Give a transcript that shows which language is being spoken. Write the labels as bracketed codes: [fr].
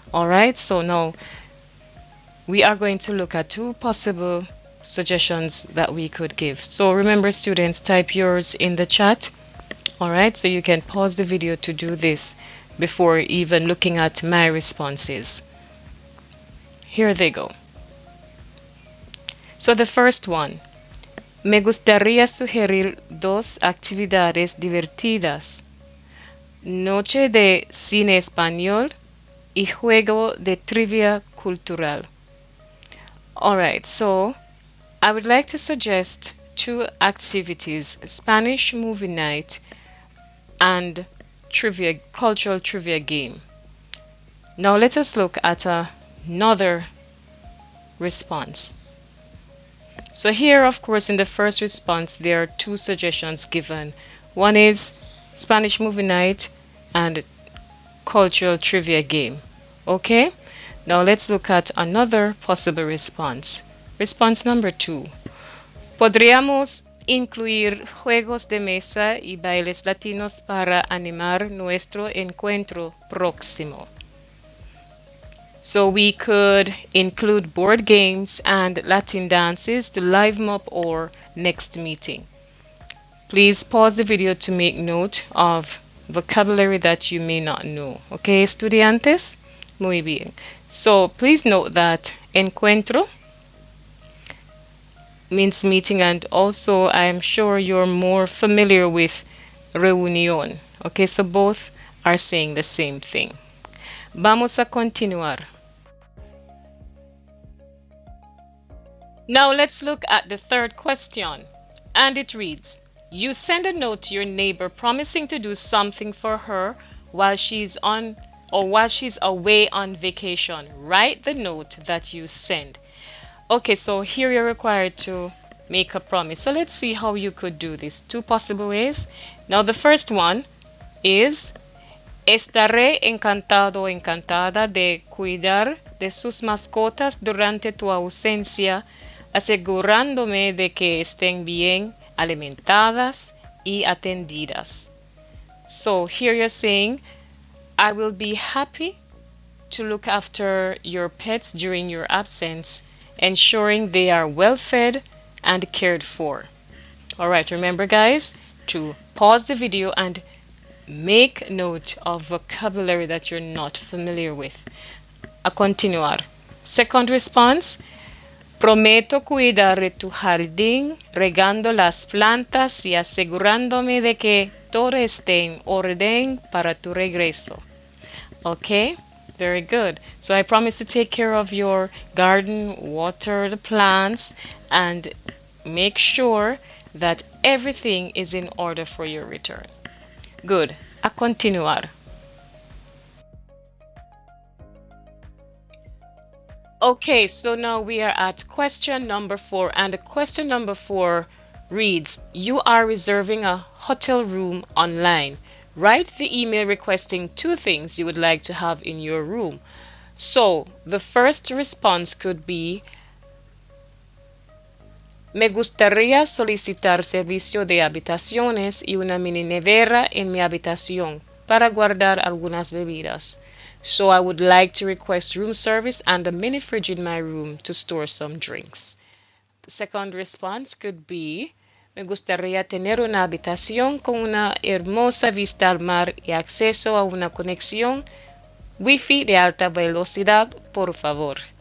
[en] All right, so now we are going to look at 2 possible suggestions that we could give. So remember, students, type yours in the chat. All right, so you can pause the video to do this before even looking at my responses. Here they go. So the first one: [es] me gustaría sugerir 2 actividades divertidas: noche de cine español y juego de trivia cultural. [en] All right, so I would like to suggest two activities: Spanish movie night and cultural trivia game. Now let us look at another response. So here, of course, in the first response, there are two suggestions given. One is Spanish movie night and cultural trivia game. Okay, now let's look at another possible response. Response number 2. [es] Podríamos incluir juegos de mesa y bailes latinos para animar nuestro encuentro próximo. [en] So we could include board games and Latin dances to liven up our next meeting. Please pause the video to make note of vocabulary that you may not know. Okay, [es] estudiantes? Muy bien. [en] So please note that encuentro means meeting, and also I am sure you're more familiar with reunión. Okay, so both are saying the same thing. [es] Vamos a continuar. [en] Now let's look at the third question, and it reads: you send a note to your neighbor promising to do something for her while she's away on vacation. Write the note that you send. Okay, so here you're required to make a promise. So let's see how you could do this. Two possible ways. Now the first one is: [es] estaré encantado o encantada de cuidar de sus mascotas durante tu ausencia, asegurándome de que estén bien alimentadas y atendidas. [en] So here you're saying, I will be happy to look after your pets during your absence, ensuring they are well fed and cared for. All right, remember guys, to pause the video and make note of vocabulary that you're not familiar with. [es] A continuar. [en] Second response: [es] prometo cuidar de tu jardín, regando las plantas y asegurándome de que todo esté en orden para tu regreso. [en] Okay, very good. So I promise to take care of your garden, water the plants, and make sure that everything is in order for your return. Good. [es] A continuar. [en] Okay, so now we are at question number 4, and the question number 4 reads: you are reserving a hotel room online. Write the email requesting 2 things you would like to have in your room. So the first response could be: [es] me gustaría solicitar servicio de habitaciones y una mini nevera en mi habitación para guardar algunas bebidas. [en] So I would like to request room service and a mini fridge in my room to store some drinks. The second response could be: [es] me gustaría tener una habitación con una hermosa vista al mar y acceso a una conexión Wi-Fi de alta velocidad, por favor.